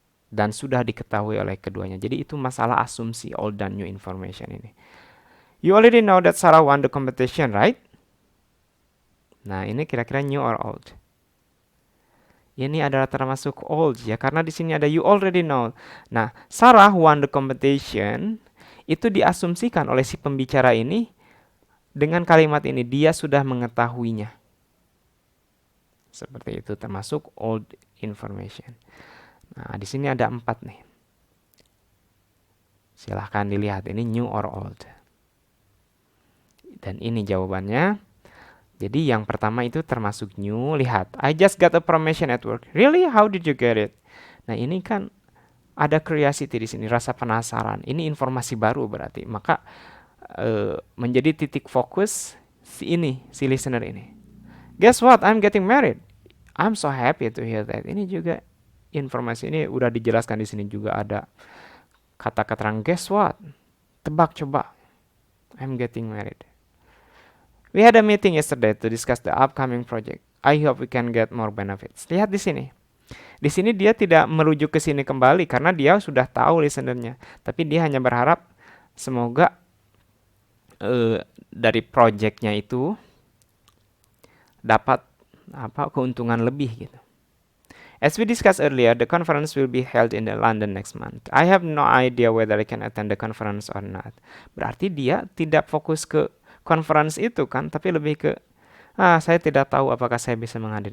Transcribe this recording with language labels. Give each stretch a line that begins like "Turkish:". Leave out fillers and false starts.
Indonesian: Dan sudah diketahui oleh keduanya. Jadi itu masalah asumsi old dan new information ini.
English: You already know that Sarah won the competition, right?
Indonesian: Nah, ini kira-kira
English: new or old.
Indonesian: Ini adalah termasuk old ya, karena di sini ada
English: you already know. Nah, Sarah won the competition.
Indonesian: Itu diasumsikan oleh si pembicara ini dengan kalimat ini, dia sudah mengetahuinya. Seperti itu, termasuk old information. Nah, di sini ada 4 nih. Silahkan dilihat, ini
English: new or old.
Indonesian: Dan ini jawabannya. Jadi yang pertama itu termasuk new. Lihat,
English: I just got a promotion at work. Really? How did you get it?
Indonesian: Nah, ini kan ada curiosity di sini, rasa penasaran. Ini informasi baru berarti. Maka menjadi titik fokus si listener ini.
English: Guess what? I'm getting married. I'm so happy to hear that.
Indonesian: Ini juga informasi ini udah dijelaskan di sini juga ada kata keterangan
English: guess what?
Indonesian: Tebak coba.
English: I'm getting married. We had a meeting yesterday to discuss the upcoming project. I hope we can get more benefits.
Indonesian: Lihat di sini. Di sini dia tidak merujuk ke sini kembali karena dia sudah tahu listenernya. Tapi dia hanya berharap semoga dari projectnya itu dapat keuntungan lebih gitu.
English: As we discussed earlier, the conference will be held in London next month. I have no idea whether I can attend the conference or not.
Indonesian: Berarti dia tidak fokus ke conference itu kan, tapi lebih ke saya tidak tahu apakah saya bisa menghadiri.